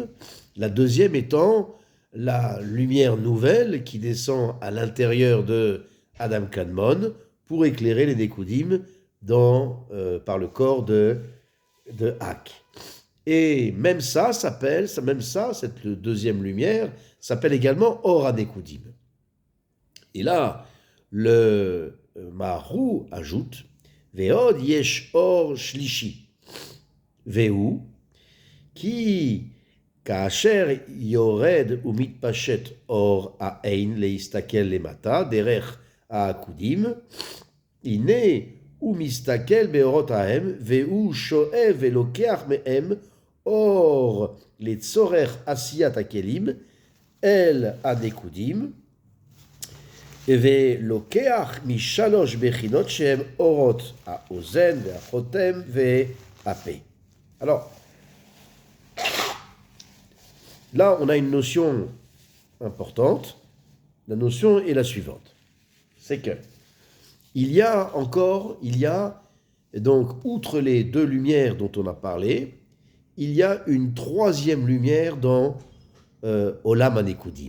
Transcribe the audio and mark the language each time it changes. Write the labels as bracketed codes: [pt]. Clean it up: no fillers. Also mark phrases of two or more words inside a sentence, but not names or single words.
[fr] La deuxième étant la lumière nouvelle qui descend à l'intérieur de Adam Kadmon pour éclairer les Nekoudim par le corps de Ak. Et même ça, cette deuxième lumière, s'appelle également [he] אור הנקודים. [fr] Et là, le Maharou ajoute [he] ועוד יש אור שלישי והוא ki כאשר יורד ומתפשט אור העין להסתכל למטה דרך העקודים, הנה הוא מסתכל באורות ההם והוא שואב ולוקח מהם אור לצורך עשיית הכלים אל הנקודים, ולוקח משלוש בחינות שהם אורות האוזן והחותם והפה. [fr] Alors, là, on a une notion importante. La notion est la suivante. C'est que il y a donc, outre les deux lumières dont on a parlé, il y a une troisième lumière dans [he] עולם הנקודים.